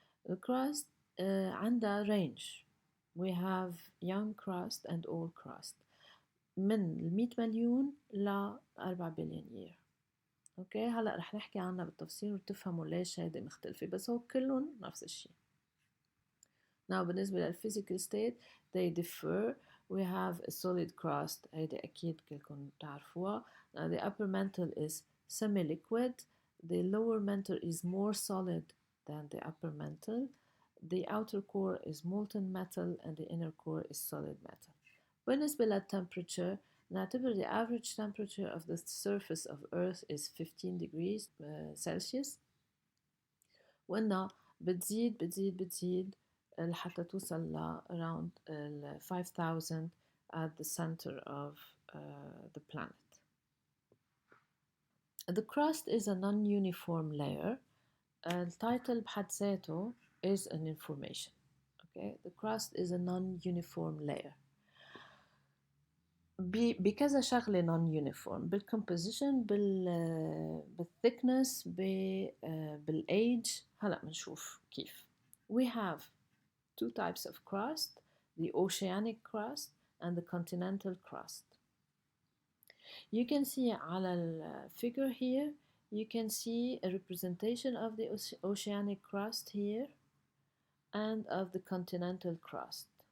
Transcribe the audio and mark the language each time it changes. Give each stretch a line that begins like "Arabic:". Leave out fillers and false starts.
English: The crust عندها range. We have young crust and old crust
Arabic: من 100 مليون ل
English: 4 billion year.
Arabic: اوكي هلا رح نحكي عنها بالتفصيل وتفهموا ليش هيدي مختلفة بس هو كلهم نفس الشيء.
English: Now بالنسبة للphysical state they differ. We have a solid crust
Arabic: هيدي أكيد كلكم تعرفوها.
English: Now the upper mantle is semi-liquid. The lower mantle is more solid than the upper mantle. The outer core is molten metal and the inner core is solid metal.
Arabic: بالنسبة للtemperature نعتبر
English: the average temperature of the surface of Earth is 15 degrees Celsius
Arabic: وإنها بتزيد لحتى توصل ل
English: around 5,000 at the center of the planet. The crust is a non-uniform layer.
Arabic: التايتل بحد ذاته
English: is an information. Okay, the crust is a non-uniform layer.
Arabic: بكذا شغلة non-uniform بالcomposition بالthickness بالage هلأ بنشوف كيف.
English: We have two types of crust, the oceanic crust and the continental crust. You can see على figure here, you can see a representation of the oceanic crust here and of the continental crust.